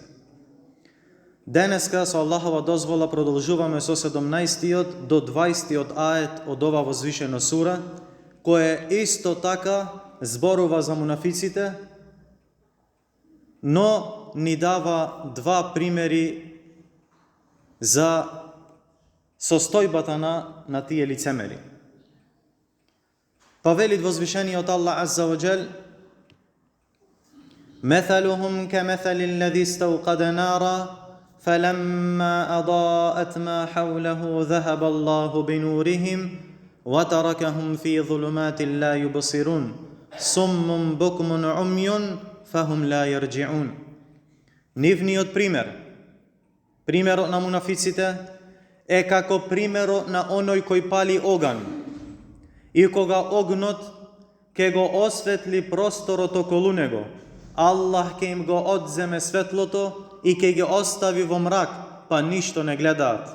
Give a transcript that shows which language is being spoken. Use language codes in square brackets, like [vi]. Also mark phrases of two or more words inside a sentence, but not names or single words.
[mk] Денеска со Аллахова дозвола продолжуваме со 17-тиот до 20-тиот аjet од ова возвишена сура, која исто така зборува за мунафиците, но ни дава два примери за состојбата на тие лицемери. Па вели возвишениот Аллах [ar] عز وجل: مثلهم كمثل الذي استوقد نارا فلما أضاءت ما حوله ذهب الله بنورهم وتركهم في ظلمات لا يبصرون صم بكم عمي فهم لا يرجعون. [mk] Нивниот примерот на мунафиците е како примерот на оној кој пали оган и кога огнот ке го осветли просторот околу него, Аллах ке им го одземе светлото и ке ги остави во мрак, па ништо не гледаат.